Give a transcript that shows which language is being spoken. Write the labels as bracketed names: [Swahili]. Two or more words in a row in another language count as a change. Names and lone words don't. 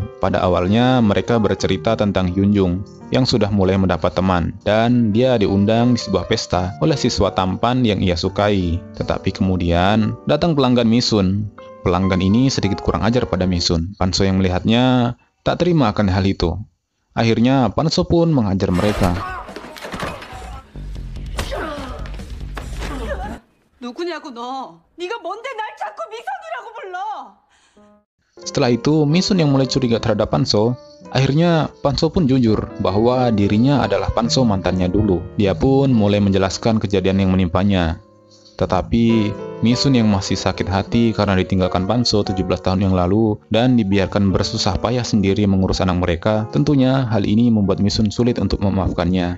[Indonesian] Pada awalnya, mereka bercerita tentang Hyunjung yang sudah mulai mendapat teman, dan dia diundang di sebuah pesta oleh siswa tampan yang ia sukai. Tetapi kemudian, datang pelanggan Mi-sun. Pelanggan ini sedikit kurang ajar pada Mi-sun. Pan-so yang melihatnya tak terima akan hal itu. Akhirnya, Pan-so pun menghajar mereka. [Korean] 누구냐고 너? 네가 뭔데 날 자꾸 미선이라고 불러? [Indonesian] Setelah itu, Mi-sun yang mulai curiga terhadap Pan-so. Akhirnya, Pan-so pun jujur bahwa dirinya adalah Pan-so mantannya dulu. Dia pun mulai menjelaskan kejadian yang menimpanya. Tetapi Misun yang masih sakit hati karena ditinggalkan Panso 17 tahun yang lalu dan dibiarkan bersusah payah sendiri mengurus anak mereka, tentunya hal ini membuat Misun sulit untuk memaafkannya.